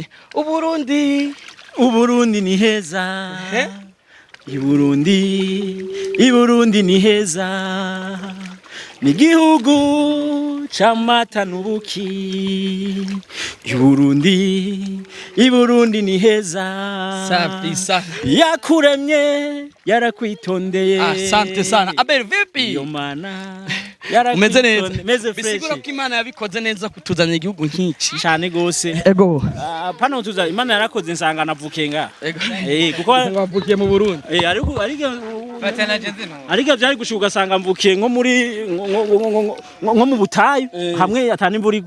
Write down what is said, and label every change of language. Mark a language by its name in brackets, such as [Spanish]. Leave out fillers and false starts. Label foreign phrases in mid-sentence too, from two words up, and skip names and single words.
[Rundi] Uburundi ni heza. Iburundi ni heza. Ni gihugu chamata nubuki. Iburundi ni heza. [Swahili] Safi sana. [Rundi] Yakuremye yarakwitondeye. [Swahili] Asante sana. Abel vipi? [Rundi] Yo mana. Umeze neza. Meze fresh. Bisigura ko Imana yabikoze neza kutuzanira igihugu nk'iki. Cyane gose. Ego. Pano tuza Imana yarakoze nsanga navukenga. Kuko wavukiye mu Burundi. Ariko byari gushuka sanga mvukiye nko muri nko mu butayu hamwe atana imvurigo.